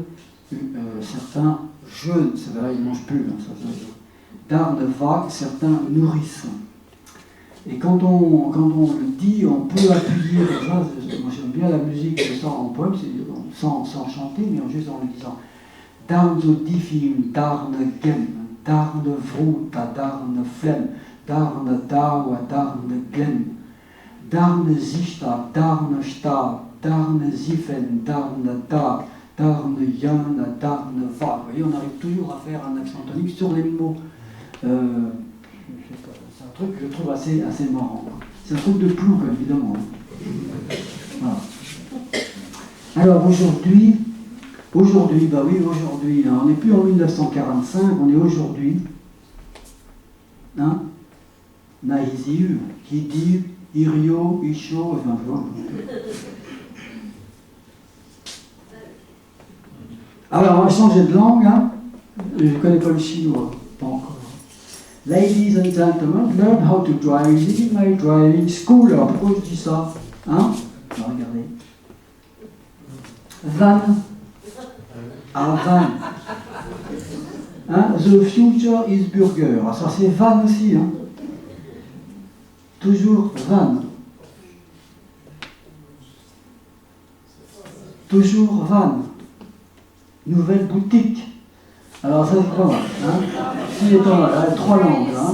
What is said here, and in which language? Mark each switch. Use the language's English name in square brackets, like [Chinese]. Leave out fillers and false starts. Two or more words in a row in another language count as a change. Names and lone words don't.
[French] Certains jeûnent, c'est vrai, ils ne mangent plus. Hein, Darne Vag, certains nourrissent. Et quand on le dit, on peut appuyer, ça, moi j'aime bien la musique en poème, sans chanter, mais juste en le disant. Darne diffim, darne gem, darne vruta, darne flem, darne dawa, darne glem, darne zichtag, darne stag, darne zifen, darne dag, darne yana, darne vag. Vous voyez, on arrive toujours à faire un accent tonique sur les mots. C'est un truc que je trouve assez marrant. C'est un truc de Ploug, évidemment. Voilà. Alors aujourd'hui, bah oui, aujourd'hui, hein, on n'est plus en 1945, on est aujourd'hui. Hein? Naïziu, qui dit Irio, Isho, enfin, alors on va changer de langue, hein. Je ne connais pas le chinois, pas encore. [English] Ladies and gentlemen, learn how to drive in my driving school. [French] Alors pourquoi je dis ça? Hein? Alors, regardez. Van. Ah, van. Hein? [English] The future is burger. [French] Ah, ça c'est van aussi. Hein? Toujours van. Toujours van. Nouvelle boutique. Alors ça c'est pas mal. Hein? Si est pas mal, 3 langues. Hein?